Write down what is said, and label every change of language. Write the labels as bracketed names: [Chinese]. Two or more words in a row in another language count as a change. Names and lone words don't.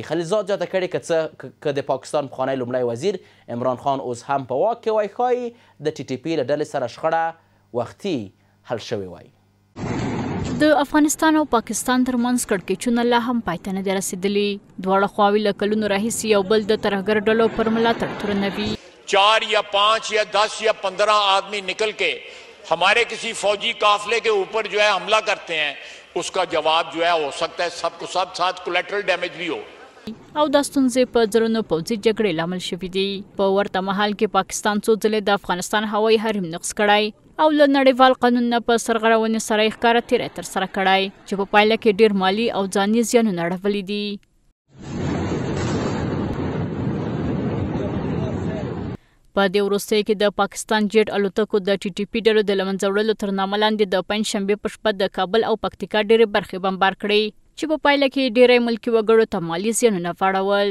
[Pashto] خلیلزاد زیاته کړې که د پاکستان پخوانی لومړی وزیر عمران خان اوس هم په واک کې وای، ښایي د TTP له ډلې سره شخړه وختي حل شوې وای. د افغانستان او پاکستان ترمنځ کړکېچونه لا هم پای ته نه دي رسېدلي. دواړه خواوې له کلونو راهیسې یو بل د ترهګر ډلو پر ملاتړ تورنوي. [Urdu] 4 یا 5 یا 10 یا 15 آدمی نکل کے ہمارے کسی فوجی قافلے کے اوپر جو ہے حملہ کرتے ہیں، اس کا جواب جو ہے ہو سکتا ہے سب کو سب ساتھ [English] collateral damage [Urdu] بھی ہو. [Pashto] او دا ستونزې په زرونو پوځي جګړې لامل شوي دي. په ورته مهال کې پاکستان څو ځلې د افغانستان هوایي حریم نقض کړی او له نړیوال قانون نه په سرغړونې سره یې ښکاره تیری ترسره کړی چې په پایله کې ډېر مالي او ځاني زیانونه اړولي دي. په دې وروستیو کې د پاکستان جیټ الوتکو د TTP ډلو د له منځه وړلو تر نامه لاندې د پنجشنبې په شپه د کابل او پکتیکا ډېرې برخې بمبار کړې چې په پایله کې ډېری ملکي وګړو ته مالي زیانونه واړول.